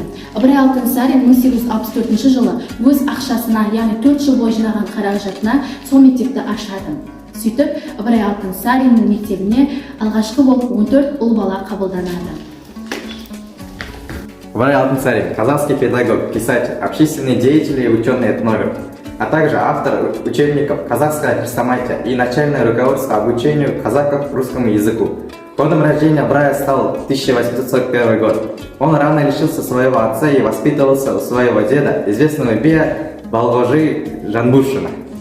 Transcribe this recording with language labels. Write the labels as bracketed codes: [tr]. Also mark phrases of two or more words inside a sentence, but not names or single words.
[kk] Ыбырай Алтынсарин 1864 жылы өз ақшасына, яғни 4 жыл бойы жинаған қаражатына сол мектепті ашады. Сөйтіп, Ыбырай Алтынсариннің мектебіне алғашқы болып 14 ұл бала қабылданады. Ыбырай Алтынсарин – [ru] казахский педагог, писатель, общественный деятель и ученый-этнограф, а также автор учебников «Казахская хрестоматия» и начальное руководство обучению казаков русскому языку. Годом рождения Ыбырая стал 1841 год. Он рано лишился своего отца и воспитывался у своего деда, известного бия Балғожи Жанбушина.